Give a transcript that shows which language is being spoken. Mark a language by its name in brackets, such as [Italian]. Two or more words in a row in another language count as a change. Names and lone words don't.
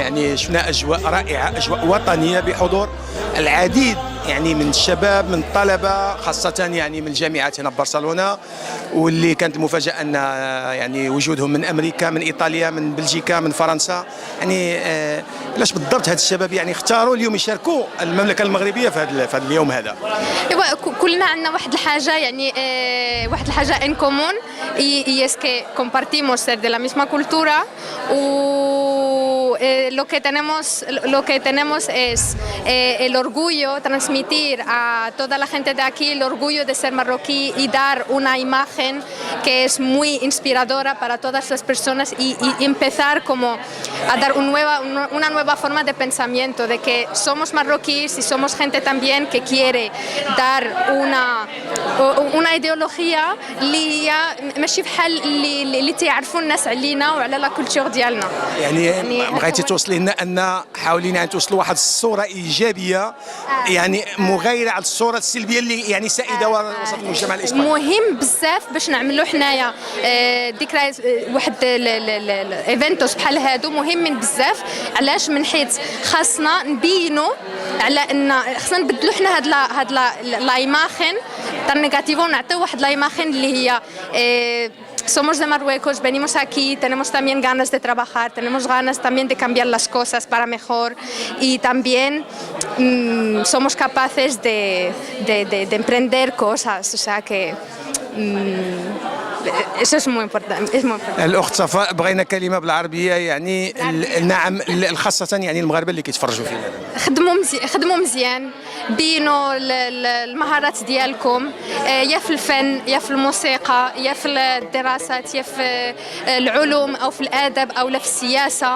[Arabic] يعني شفنا أجواء رائعة، أجواء وطنية بحضور العديد يعني من الشباب، من الطلبة خاصة يعني من الجامعات هنا ببرشلونة، واللي كانت المفاجأة أن يعني وجودهم من أمريكا، من إيطاليا، من بلجيكا، من فرنسا. يعني علاش بالضبط هاد الشباب يعني اختاروا اليوم يشاركوا المملكة المغربية في هذا اليوم هذا؟ كلنا عندنا واحد الحاجة، يعني واحد الحاجة [Spanish] en común y es que compartimos ser de la misma cultura. Lo que tenemos es el orgullo, transmitir a toda la gente de aquí el orgullo de ser marroquí y dar una imagen que es muy inspiradora para todas las personas y empezar como a dar una nueva forma de pensamiento, de que somos marroquíes y somos gente también que quiere dar una ideología [Arabic] اللي هي ماشي بحال اللي تيعرفوا الناس علينا وعلى لا كولتور ديالنا. يعني بغيتي توصلي لنا ان حاولين ان توصلوا واحد الصوره ايجابيه يعني مغايره على الصوره السلبيه اللي يعني سائده وسط المجتمع الاسباني. مهم بزاف باش نعملوا حنايا ذكريات واحد الايفنتوس بحال هادو مهمين بزاف. علاش؟ من حيث خاصنا نبينوا على ان خاصنا نبدلوا حنا هاد لا ايماجين تاع نيجاتيفو، نعطيو واحد لا ايماجين اللي هي [Spanish] somos de Marruecos, venimos aquí, tenemos también ganas de trabajar, tenemos ganas también de cambiar las cosas para mejor y también somos capaces de emprender cosas, o sea que eso es muy importante. [Arabic] الأخت صفاء، بغينا كلمة بالعربية يعني نعم خاصة يعني المغاربة اللي كيتفرجوا فينا. خدموا مزيان، بينوا المهارات ديالكم يا في الفن يا في الموسيقى يا في الدراسات يا في العلوم أو في الأدب أو لا في السياسة.